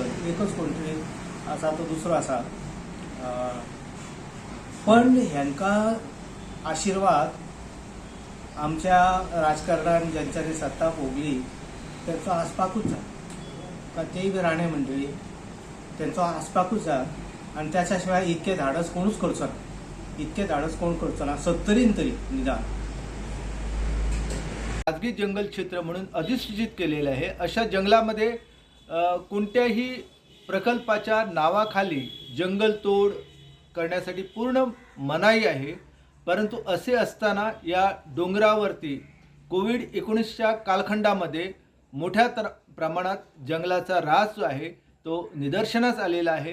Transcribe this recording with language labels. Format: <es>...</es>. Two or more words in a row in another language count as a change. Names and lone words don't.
<kok>एकच कोंकणी आसा तो दुसरो आसा. पण हांकां आशिर्वाद आमच्या राजकारणान ज्यांच्यांनी सत्ता भोगली तेंचो आसपाकूच जाय. तेय बी राणे मंडळी तेंचो आसपाकूच जाय. आनी त्याच्या शिवाय इतके धाडस कोणूच करचो ना. इतके धाडस कोण करचो ना 70 तरी निदान.</kok> <mr>खाजगी जंगल क्षेत्र म्हणून अधिसूचित केलेले आहे. अशा जंगलामध्ये कोणत्याही प्रकल्पाच्या नावाखाली जंगलतोड करण्यासाठी पूर्ण मनाई आहे. परंतु असे असताना या डोंगरावरती कोविड-19च्या कालखंडामध्ये मोठ्या प्रमाणात जंगलाचा ऱ्हास जो आहे तो निदर्शनास आलेला आहे.</mr>